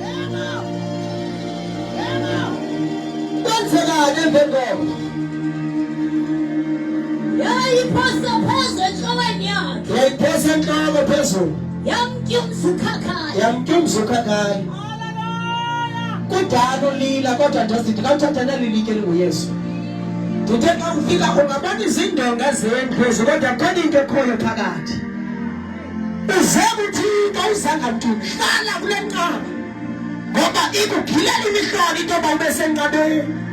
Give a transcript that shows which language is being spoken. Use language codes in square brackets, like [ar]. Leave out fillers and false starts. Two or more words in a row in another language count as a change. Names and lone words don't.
[xh] Kwenzekani emveni? Yayiphosa phezu enhlokweni yakhe. Yayiphosa enhloko phezulu. Yamtyumza ukhakhayi. Yamtyumza ukhakhayi. Kudala ulila kodwa ndasithi kawuthatha neli litye linguYesu. Ndithe xa ufika ungabona izindonga zendlu kodwa khona into ekhoyo phakathi. Uzeke uThixo uzangamthuki. Hlala kule nqaba. Ngoba ikughilela imihlolo into yoba ube senqabeni.